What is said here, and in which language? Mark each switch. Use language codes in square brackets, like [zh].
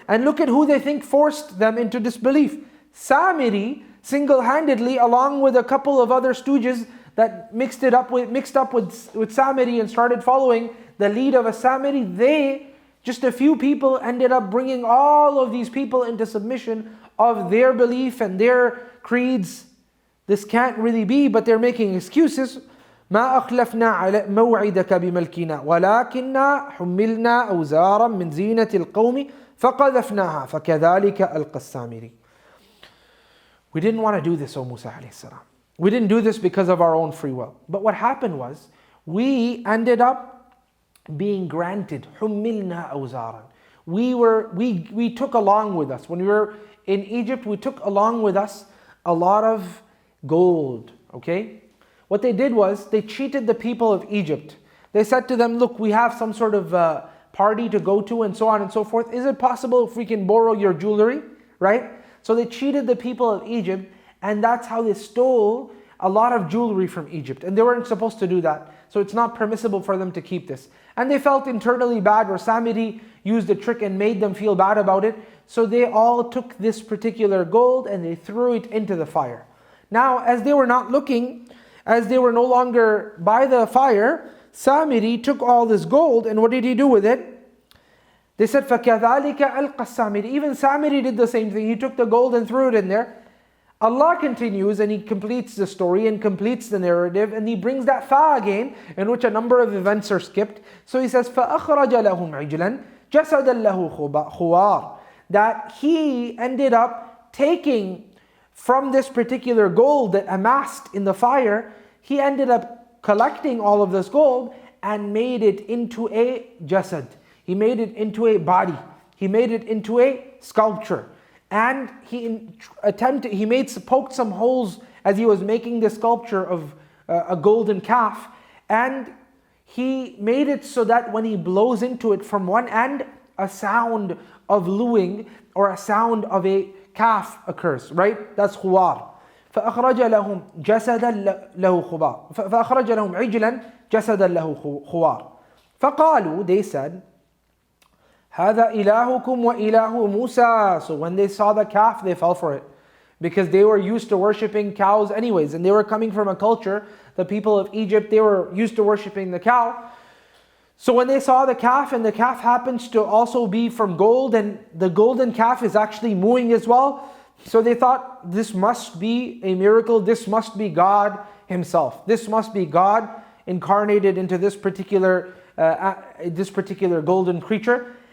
[en] And look at who they think forced them into disbelief. Samiri, single-handedly, along with a couple of other stooges that mixed up with Samiri and started following the lead of a Samiri, just a few people ended up bringing all of these people into submission of their belief and their creeds. This can't really be, but they're making excuses. [ar] ما أخلفنا على موعدك بملكنا ولكننا حملنا أوزارا من زينة القوم فقذفناها فكذلك ألقى السامري. [en] We didn't want to do this, O Musa alayhi salam. We didn't do this because of our own free will. But what happened was, we ended up being granted [ar] حملنا أوزارا. [en] We took along with us, when we were in Egypt, we took along with us a lot of gold, okay? What they did was, they cheated the people of Egypt. They said to them, look, we have some sort of party to go to and so on and so forth. Is it possible if we can borrow your jewelry, right? So they cheated the people of Egypt, and that's how they stole a lot of jewelry from Egypt. And they weren't supposed to do that. So it's not permissible for them to keep this. And they felt internally bad, or Samiri used a trick and made them feel bad about it. So they all took this particular gold and they threw it into the fire. Now, as they were not looking, as they were no longer by the fire, Samiri took all this gold, and what did he do with it? They said, [ar] فَكَذَلِكَ أَلْقَى السَّامِرِ. [en] Even Samiri did the same thing. He took the gold and threw it in there. Allah continues and He completes the story and completes the narrative, and He brings that fa again, in which a number of events are skipped. So He says, [ar] فَأَخْرَجَ لَهُمْ عِجْلًا جَسَدًا لَهُ خُوَارٍ. [en] That He ended up taking from this particular gold that amassed in the fire, He ended up collecting all of this gold and made it into a jasad. He made it into a body. He made it into a sculpture. And he poked some holes as he was making the sculpture of a golden calf, and he made it so that when he blows into it from one end, a sound of looing or a sound of a calf occurs, right? That's [ar] خوار. فأخرج لهم جسدا له خوار. فأخرج لهم عجلا جسدا له خوار. فقالوا, [en] they said, [ar] هذا إلهكم وإله موسى. [en] So when they saw the calf, they fell for it, because they were used to worshipping cows anyways, and they were coming from a culture, the people of Egypt, they were used to worshipping the cow. So when they saw the calf, and the calf happens to also be from gold, and the golden calf is actually mooing as well, so they thought, this must be a miracle, this must be God Himself, this must be God incarnated into this particular golden creature.